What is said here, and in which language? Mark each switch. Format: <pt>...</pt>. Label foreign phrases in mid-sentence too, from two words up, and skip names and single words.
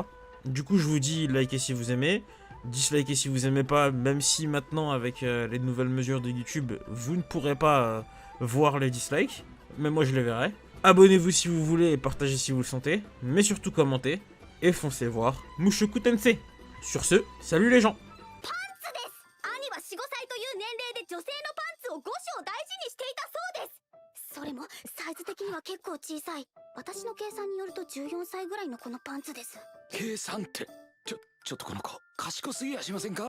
<fr>Du coup, je vous dis, likez si vous aimez. Dislikez si vous aimez pas, même si maintenant, avec les nouvelles mesures de YouTube, vous ne pourrez pas voir les dislikes. Mais moi je les verrai. Abonnez-vous si vous voulez et partagez si vous le sentez. Mais surtout commentez et foncez voir Mushoku Tensei. Sur ce, salut les gens.</fr> <ja>兄は4、5歳という年齢で女性のパンツを5章大事にしていたそうです。それもサイズ的には結構小さい。私の計算によると14歳ぐらいのこのパンツです。計算ってちょっとこの子賢すぎやしませんか？</ja>